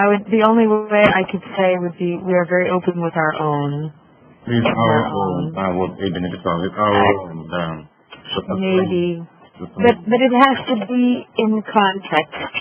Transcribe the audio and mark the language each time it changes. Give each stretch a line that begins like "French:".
English: the only way I could say would be we are very open with our own. With our own.
Russian: Вот Эби написал,
English: with our own,
Russian: да.
English: Maybe. But it has to be in context.